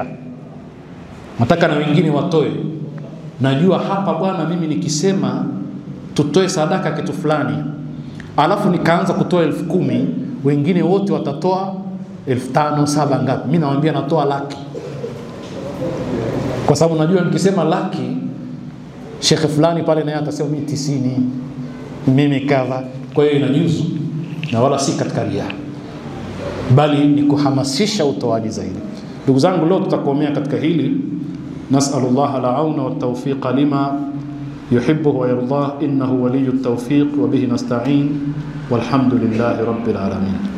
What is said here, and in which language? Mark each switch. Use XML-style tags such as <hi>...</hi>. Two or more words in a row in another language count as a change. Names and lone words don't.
<sw>Nataka na wengine watoe, najua hapa bwana, mimi nikisema tutoe sadaka kitu fulani, alafu nikaanza kutoa 10,000, wengine wote watatoa 5,000, 7,000 ngapi, mimi nawaambia natoa laki, kwa sababu najua nikisema laki, shekhe fulani pale naye atasema mimi 90, mimi kadha. Kwa hiyo inajuzu, na wala si katika riya, bali ni kuhamasisha utoaji zaidi. Ndugu zangu, leo tutakomea katika hili.</sw> <ar>نسأل الله العون و التوفيق لما يحب و يرضى إنه ولي التوفيق و به نستعين والحمد لله رب العالمين.</ar>